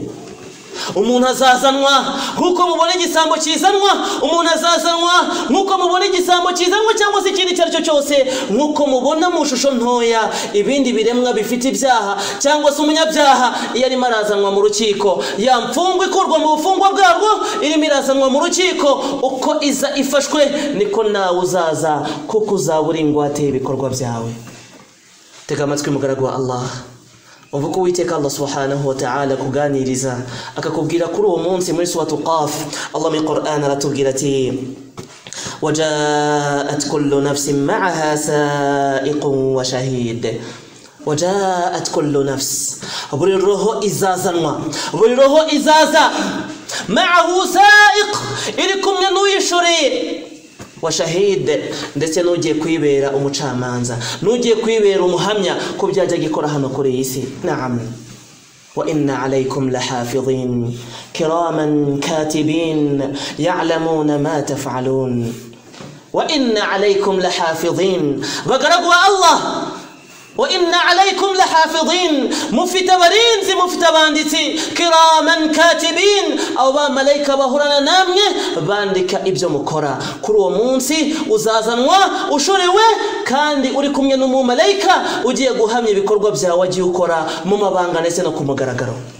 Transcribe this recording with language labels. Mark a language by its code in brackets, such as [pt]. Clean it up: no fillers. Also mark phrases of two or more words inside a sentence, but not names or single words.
[rw] Umuntu azazanwa nkuko mubona igisambo kizanwa, umuntu azazanwa nkuko mubona igisambo kizanwa, cyangwa se ikindi cyaricyo cyose, nkuko mubona mu shusho ntoya ibindi biremwa bifite ibyaha, cyangwa se umunyabyaha iyo arimo arazanwa mu rukiko, ya mfungwa ikurwa mu bufungwa bwarwo irimo irazanwa mu rukiko, uko iza ifashwe niko nawe uzaza, kuko uzaba uri ingwate y'ibikorwa byawe. Tega amatwi mugaragu wa Allah, uvuga ko Uwiteka Allah [ar] سبحانه وتعالى [rw] kuganiriza akakubwira kuri uwo munsi muri suratu Qaf. Allah mu Qur'an aratubwira ati [ar] وجاءت كل نفس معها سائق وشهيد. وجاءت كل نفس, [rw] buri roho izazanwa, buri roho izaza, [ar] معه سائق, [rw] iri kumwe n'uyishoreye, washahid, ndetse nugiye kwibera umucamanza, nugiye kwibera umuhamya ko byajya gikora hano kuri iyi si. [ar] نعم، وإن عليكم لحافظين كراما كاتبين يعلمون ما تفعلون. وإن عليكم لحافظين, [rw] bagaragu wa Allah, [ar] وإن عليكم لحافظين, [rw] mufite abarinzi, mufite abanditsi, [ar] كراما كاتبين, [rw] abo bamalayika bahurana namwe bandika ibyo mukora. Kuri uwo munsi uzazanwa ushorewe, kandi uri kumwe n'umumalayika ugiye guhamya ibikorwa byawe wagiye ukora mu mabanga ndetse no ku mugaragaro.